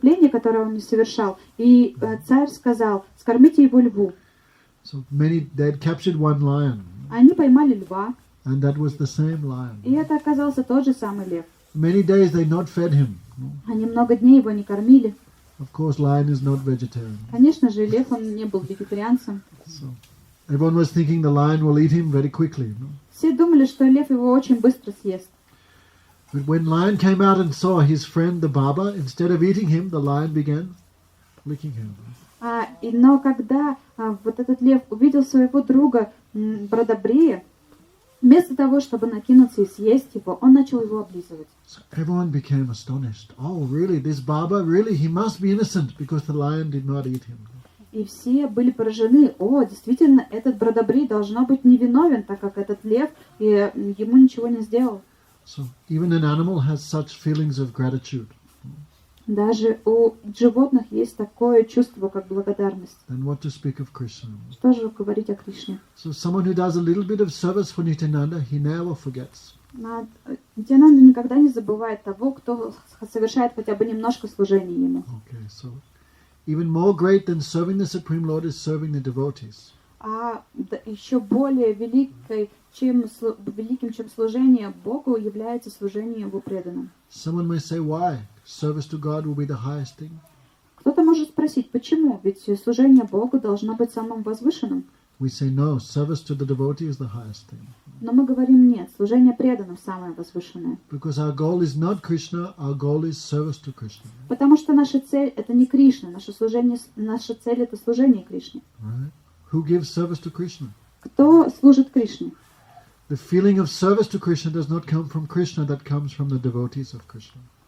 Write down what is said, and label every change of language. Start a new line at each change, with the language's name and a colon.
Russian: которое он не совершал. И царь сказал: скормите его льву.
English: So they had captured one lion,
Russian: Они поймали льва,
English: and that was the same lion.
Russian: и это оказался тот же самый лев.
English: Many days they not fed him.
Russian: Они много дней его не кормили.
English: Of course, lion is not vegetarian.
Russian: Конечно же, лев, он не был вегетарианцем.
English: So everyone was thinking the lion will eat him very quickly.
Russian: Все думали, что лев его очень быстро съест.
English: But when lion came out and saw his friend the barber, instead of eating him, the lion began licking him.
Russian: Но когда вот этот лев увидел своего друга Бродобрея, вместо того, чтобы накинуться и съесть его, он начал его облизывать.
English: So everyone became astonished. Oh, really? This barber? Really? He must be innocent because the lion did not eat him.
Russian: И все были поражены. О, действительно, этот Бродобрей должно быть невиновен, так как этот лев ему ничего не сделал.
English: So even an animal has such feelings of gratitude.
Russian: Даже у животных есть такое чувство, как благодарность.
English: Then what to speak of Krishna?
Russian: Что же говорить о Кришне?
English: So someone who does a little bit of service for Nityananda, he never forgets.
Russian: Нитянанда никогда не забывает того, кто совершает хотя бы немножко служения ему.
English: Okay, so even more great than serving the Supreme Lord is serving the devotees.
Russian: Еще более великим, чем служение Богу, является служение Его преданным.
English: Someone may say, why? Service to God will be the highest thing.
Russian: Кто-то может спросить, почему? Ведь служение Богу должно быть самым возвышенным.
English: We say, no, service to the devotee is the highest thing.
Russian: Но мы говорим, нет, служение преданным самое возвышенное.
English: Because our goal is not Krishna, our goal is service to Krishna.
Russian: Потому что наша цель — это не Кришна, наша цель — это служение Кришне.
English: Right? Who gives service to Krishna?
Russian: Кто служит Кришне?
English: The feeling of service to Krishna does not come from Krishna, that comes from the devotees of Krishna.